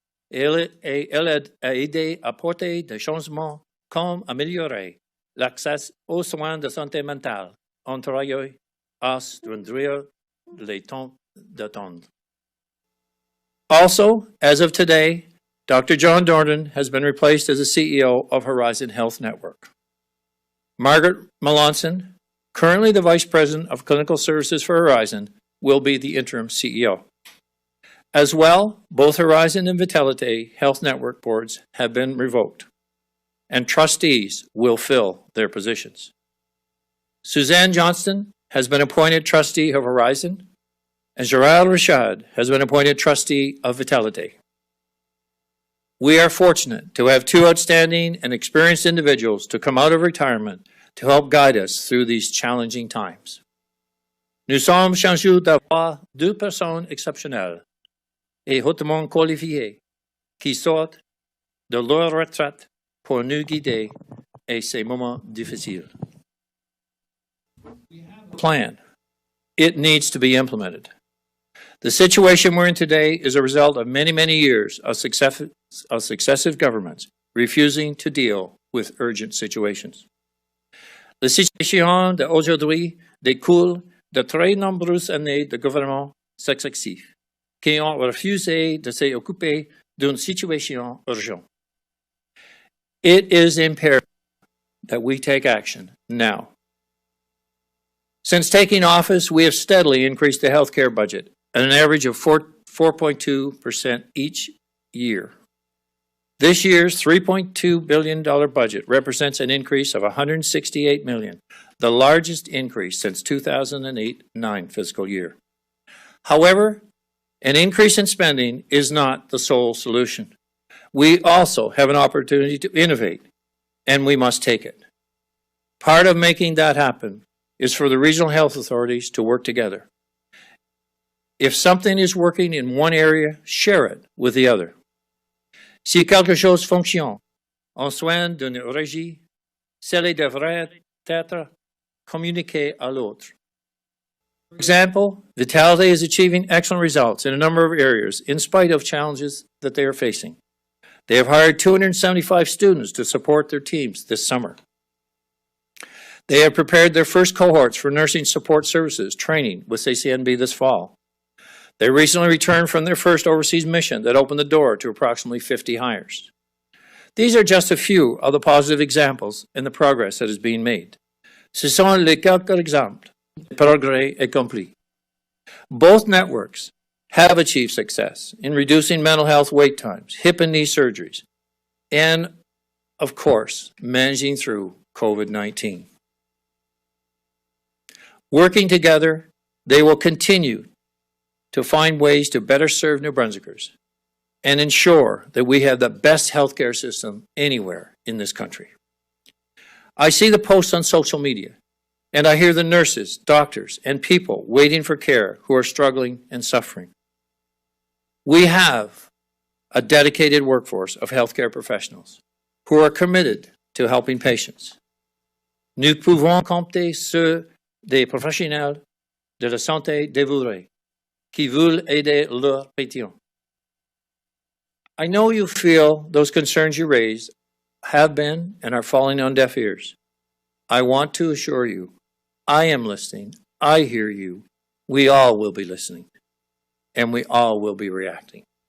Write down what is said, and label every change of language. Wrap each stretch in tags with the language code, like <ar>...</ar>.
<fr>Elle a aidé à apporter des changements comme améliorer l'accès aux soins de santé mentale en travaillant à réduire les temps d'attente.</fr> <en>Also, as of today, Dr. John Dornan has been replaced as the CEO of Horizon Health Network. Margaret Melanson currently the Vice President of Clinical Services for Horizon, will be the interim CEO. As well, both Horizon and Vitality Health Network boards have been revoked, and trustees will fill their positions. Suzanne Johnston has been appointed trustee of Horizon, and Gerald Rashad has been appointed trustee of Vitality. We are fortunate to have two outstanding and experienced individuals to come out of retirement to help guide us through these challenging times.</en> <fr>Nous sommes chanceux d'avoir deux personnes exceptionnelles et hautement qualifiées qui sortent de leur retraite pour nous guider à ces moments difficiles.</fr> <en>We have a plan. It needs to be implemented. The situation we're in today is a result of many, many years of successive governments refusing to deal with urgent situations.</en> <fr>La situation d'aujourd'hui découle de très nombreuses années de gouvernements successifs qui ont refusé de s'occuper d'une situation urgente.</fr> <en>It is imperative that we take action now. Since taking office, we have steadily increased the healthcare budget at an average of 4.2% each year. This year's $3.2 billion budget represents an increase of $168 million, the largest increase since 2008-09 fiscal year. However, an increase in spending is not the sole solution. We also have an opportunity to innovate, and we must take it. Part of making that happen is for the regional health authorities to work together. If something is working in one area, share it with the other.</en> <fr>Si quelque chose fonctionne en soins d'une régie, cela devrait être communiqué à l'autre.</fr> <en>For example, Vitality is achieving excellent results in a number of areas in spite of challenges that they are facing. They have hired 275 students to support their teams this summer. They have prepared their first cohorts for nursing support services training with CCNB this fall. They recently returned from their first overseas mission that opened the door to approximately 50 hires. These are just a few of the positive examples in the progress that is being made.</en> <fr>Ce sont les quelques exemples de progrès accomplis.</fr> <en>Both networks have achieved success in reducing mental health wait times, hip and knee surgeries, and, of course, managing through COVID-19. Working together, they will continue to find ways to better serve New Brunswickers and ensure that we have the best healthcare system anywhere in this country. I see the posts on social media, and I hear the nurses, doctors, and people waiting for care who are struggling and suffering. We have a dedicated workforce of healthcare professionals who are committed to helping patients.</en> <fr>Nous pouvons compter sur des professionnels de la santé dévoués qui veulent aider leurs patients.</fr> <en>I know you feel those concerns you raised have been and are falling on deaf ears. I want to assure you, I am listening, I hear you, we all will be listening, and we all will be reacting.</en>